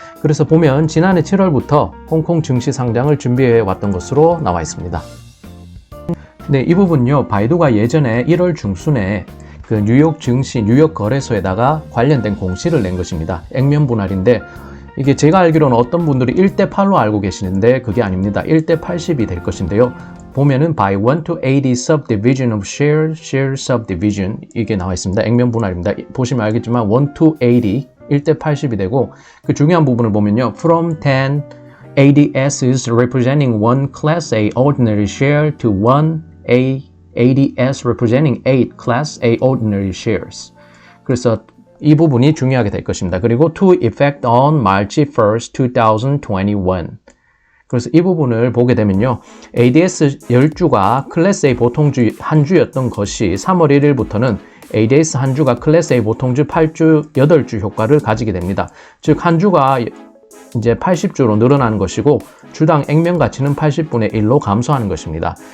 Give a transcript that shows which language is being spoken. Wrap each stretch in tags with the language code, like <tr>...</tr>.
<ko>그래서 보면 지난해 7월부터 홍콩 증시 상장을 준비해 왔던 것으로 나와 있습니다. 네, 이 부분요, 바이두가 예전에 1월 중순에 그 뉴욕 증시, 뉴욕 거래소에다가 관련된 공시를 낸 것입니다. 액면 분할인데, 이게 제가 알기로는 어떤 분들이 1대 8로 알고 계시는데 그게 아닙니다. 1대 80이 될 것인데요. 보면은</ko> <en>by 1 to 80 subdivision of share subdivision</en> <ko>이게 나와 있습니다. 액면 분할입니다. 보시면 알겠지만 1 to 80, 1대 80이 되고 그 중요한 부분을 보면요.</ko> <en>From 10 ADSs representing one Class A ordinary share to 1 ADS representing 8 Class A ordinary shares.</en> <ko>그래서 이 부분이 중요하게 될 것입니다. 그리고</ko> <en>to effect on March 1st, 2021.</en> <ko>그래서 이 부분을 보게 되면요. ADS 10주가 클래스 A 보통주 한 주였던 것이 3월 1일부터는 ADS 한 주가 클래스 A 보통주 8주, 8주 효과를 가지게 됩니다. 즉, 한 주가 이제 80주로 늘어나는 것이고 주당 액면 가치는 80분의 1로 감소하는 것입니다.</ko>